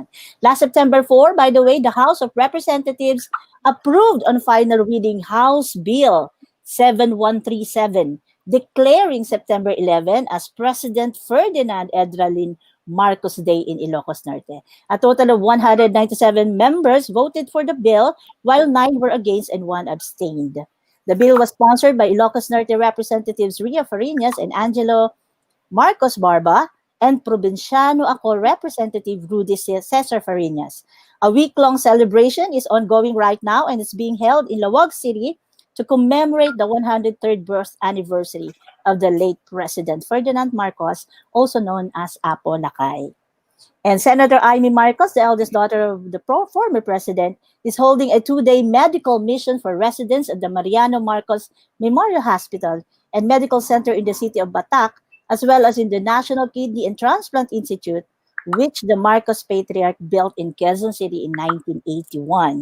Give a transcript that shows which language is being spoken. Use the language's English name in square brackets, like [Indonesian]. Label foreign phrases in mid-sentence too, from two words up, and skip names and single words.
[English] Last September 4, by the way, the House of Representatives approved on final reading House Bill 7137, declaring September 11 as President Ferdinand Edralin Marcos Day in Ilocos Norte. A total of 197 members voted for the bill, while 9 were against and 1 abstained. The bill was sponsored by Ilocos Norte Representatives Ria Farinas and Angelo Marcos Barba and Provinciano Ako Representative Rudy Cesar Farinas. A week-long celebration is ongoing right now and is being held in Laoag City to commemorate the 103rd birth anniversary of the late President Ferdinand Marcos, also known as Apo Lakay. And Senator Amy Marcos, the eldest daughter of the former president, is holding a 2-day medical mission for residents of the Mariano Marcos Memorial Hospital and Medical Center in the city of Batas, as well as in the National Kidney and Transplant Institute, which the Marcos Patriarch built in Quezon City in 1981.